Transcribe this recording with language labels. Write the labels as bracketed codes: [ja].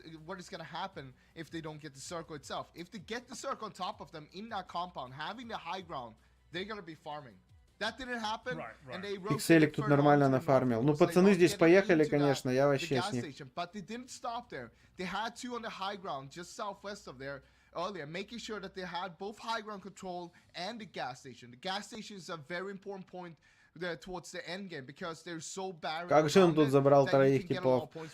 [en] What is going to happen if they don't get the circle itself? If they get the circle on top of them in that compound, having the high ground, they're going to be farming. That didn't happen, and they [ru] Пикселик тут нормально нафармил. Ну, пацаны здесь поехали, конечно, я вообще с них. [en] But they didn't stop there. They had 2 on the high ground, just southwest of there, earlier, making sure that they had both high ground control and the gas station. The gas station is a very important point towards the end game, because they're so barren. [ru] Как же он тут забрал троих типов?